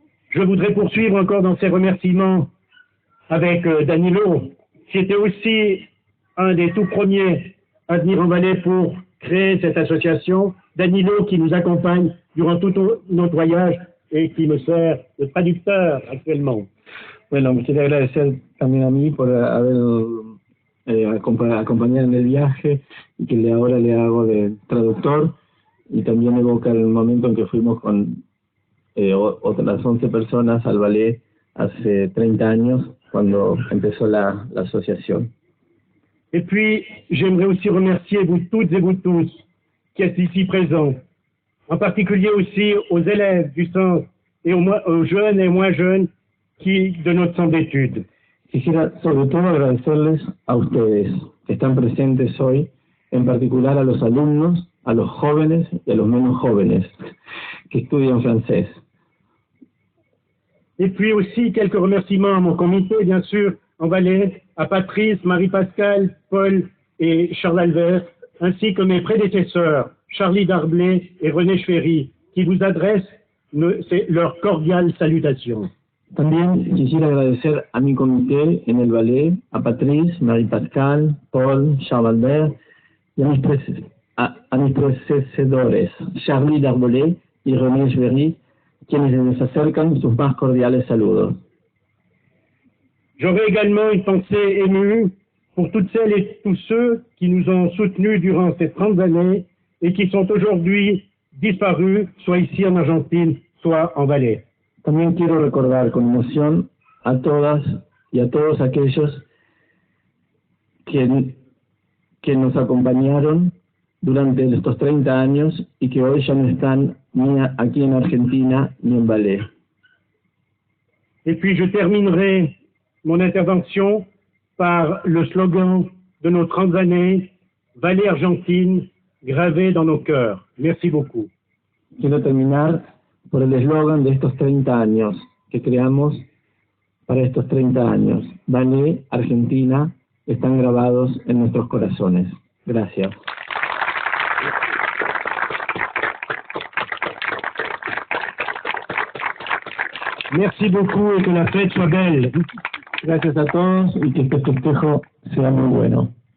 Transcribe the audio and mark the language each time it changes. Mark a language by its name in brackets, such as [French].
[French] je voudrais poursuivre encore dans ces remerciements avec Danilo, qui était aussi un des tout premiers à venir en Valais pour créer cette association. Danilo qui nous accompagne durant tout notre voyage et qui me sert de traducteur actuellement. [Spanish] Bueno, me quería agradecer también a mí por haber acompañado en el viaje y que ahora le hago de traductor, y también evoca el momento en que fuimos con otras 11 personas al ballet hace 30 años, cuando empezó la asociación. [French] Et puis, j'aimerais aussi remercier vous toutes et vous tous qui êtes ici présents, en particulier aussi aux élèves du centre et aux jeunes et moins jeunes de notre centre d'études. [Spanish] Quisiera sobre todo agradecerles a ustedes que están presentes hoy, en particular a los alumnos, a los jóvenes y a los menos jóvenes que estudian francés. [French] Et puis aussi quelques remerciements à mon comité, bien sûr, en Valais, à Patrice, Marie-Pascale, Paul et Charles Albert, ainsi que mes prédécesseurs, Charlie Darblay et René Schwery, qui vous adressent leur cordiale salutation. [Spanish] También quisiera agradecer a mi comité en el ballet, a Patrice, Marie-Pascale, Paul, Charles Albert y a mis predecesores, Charlie Darblay y René Schwery, quienes les acercan sus más cordiales saludos. [French] J'aurais également une pensée émue pour toutes celles et tous ceux qui nous ont soutenus durant ces 30 années et qui sont aujourd'hui disparus, soit ici en Argentine, soit en Valais. [Spanish] También quiero recordar con emoción a todas y a todos aquellos que nos acompañaron durante estos 30 años y que hoy ya no están ni aquí en Argentina ni en Valais. [French] Et puis je terminerai mon intervention par le slogan de nos 30 années, Valais Argentine, gravé dans nos cœurs. Merci beaucoup. [Spanish] Quiero terminar por el eslogan de estos 30 años que creamos para estos 30 años. Valais, Argentina, están grabados en nuestros corazones. Gracias. [French] Merci beaucoup et que la fête soit belle. [Spanish] Gracias a todos y que este festejo sea muy bueno.